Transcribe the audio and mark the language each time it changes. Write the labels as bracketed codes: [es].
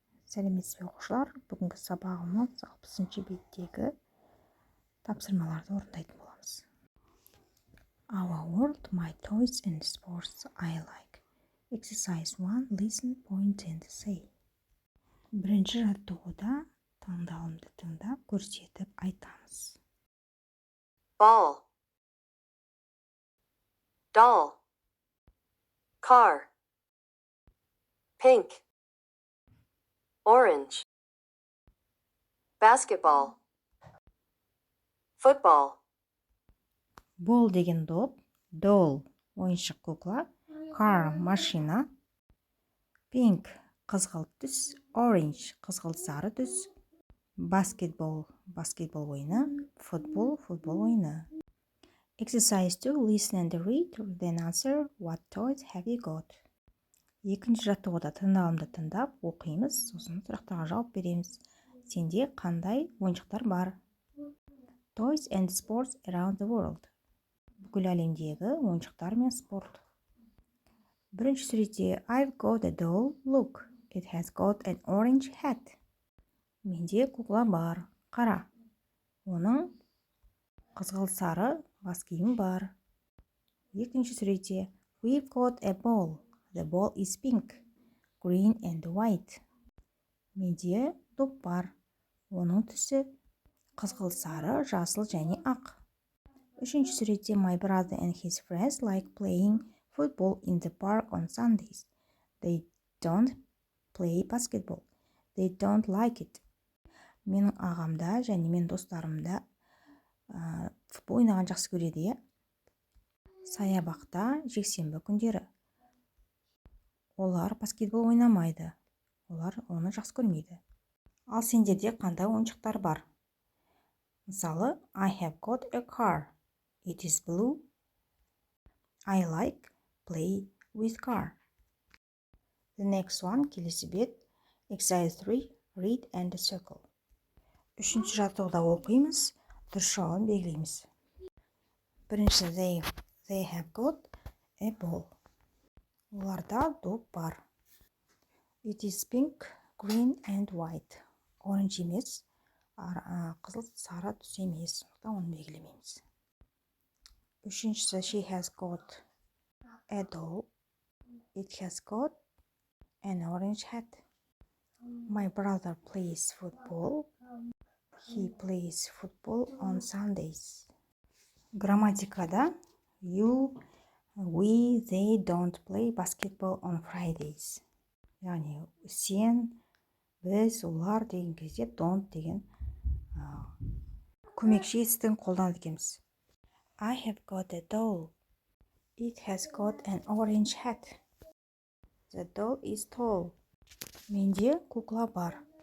[kk] Сәлеметсіз бе оқушылар, бүгінгі сабағымыз 60-шы беттегі тапсырмаларды орындайтын боламыз. [en] Our world, my toys and sports I like. Exercise 1, listen, point and say. [kk] Бірінші жаттығуда таңдалымды тыңдап, көрсетіп айтамыз. [en] Ball, doll, car, pink, orange, basketball, football. [kk] Ball деген доп, doll ойыншық кукла, car машина, pink қызғылт түс, orange қызғылт сары түс, basketball ойыны, football ойыны. [en] Exercise 2, listen and read, then answer, what toys have you got? [kk] Екінші жаттығуда тыңдалымды тыңдап, оқимыз, сосын сұрақтарға жауап береміз. Сенде қандай ойыншықтар бар? [en] Toys and sports around the world. [kk] Бүкіл әлемдегі ойыншықтар мен спорт. Бірінші суретте [en] I've got a doll, look, it has got an orange hat. [kk] Менде кукла бар, қара. Оның қызғылт сары бас киімі бар. Екінші суретте [en] we've got a ball, the ball is pink, green and white. [kk] Менде доп бар, оның түсі қызғылт сары, жасыл және ақ. Үшінші суретте [en] my brother and his friends like playing football in the park on Sundays. They don't play basketball. They don't like it. [kk] Менің ағамда және мен достарымда футбол ойнаған жақсы көреді. Саябақта жексенбі күндері. Олар баскетбол ойнамайды. Олар оны жақсы көрмейді. Ал сендерде қандай ойыншықтар бар? Мысалы, [en] I have got a car. It is blue. I like play with car. The next one, [kk] келесі бет. [en] Exercise 3, read and circle. [kk] Үшінші жаттығуда оқимыз, дұрыс жауабын белгілейміз. Бірінші, [en] they have got a ball. [kk] Оларда доп бар. [en] It is pink, green and white. [kk] Orange емес, қызыл сары түс емес. Сондықтан оны белгілемейміз. Үшіншісі, [en] she has got a doll. It has got an orange hat. My brother plays football. He plays football on Sundays. [kk] Грамматикада [en] you, we, they don't play basketball on Fridays. [kk] Яғни сен, біз, олар деген кезде don't деген көмекші етістігін қолданады екенбіз. [en] I have got a doll. It has got an orange hat. The doll is tall. [kk] Менде кукла бар.